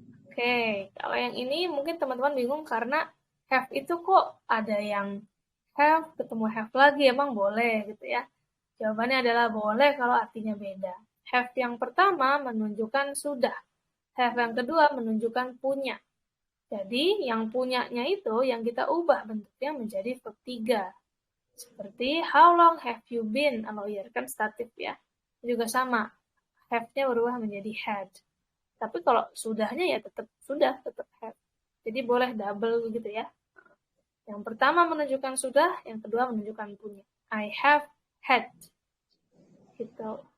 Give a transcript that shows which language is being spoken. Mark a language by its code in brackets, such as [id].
[id] Oke, kalau yang ini mungkin teman-teman bingung karena have itu kok ada yang have ketemu have lagi, emang boleh gitu ya. Jawabannya adalah boleh kalau artinya beda. Have yang pertama menunjukkan sudah. Have yang kedua menunjukkan punya. Jadi yang punyanya itu yang kita ubah bentuknya menjadi verb 3. [en] Seperti how long have you been? [id] A lawyer kan statif ya. Juga sama. Have-nya berubah menjadi had. Tapi kalau sudahnya ya tetap sudah, tetap have. Jadi boleh double gitu ya. Yang pertama menunjukkan sudah, yang kedua menunjukkan punya. [en] I have had. [id] Gitu.